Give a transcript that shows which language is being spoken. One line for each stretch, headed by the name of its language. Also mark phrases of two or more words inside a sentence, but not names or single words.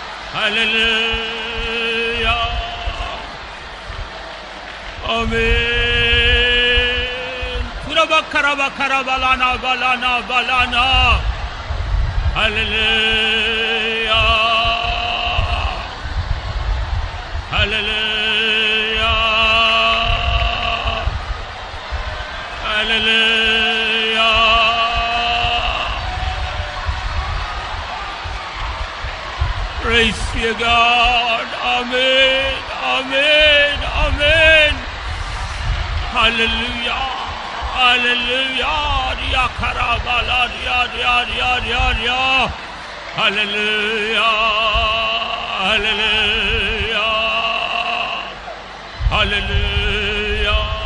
English: Hallelujah. Amen. Kurabakarabakarabala balana balana. Hallelujah. Hallelujah. Hallelujah. Praise you, God. Amen. Amen. Amen. Hallelujah. Hallelujah. Ya karabala ya. Hallelujah. Hallelujah. Hallelujah.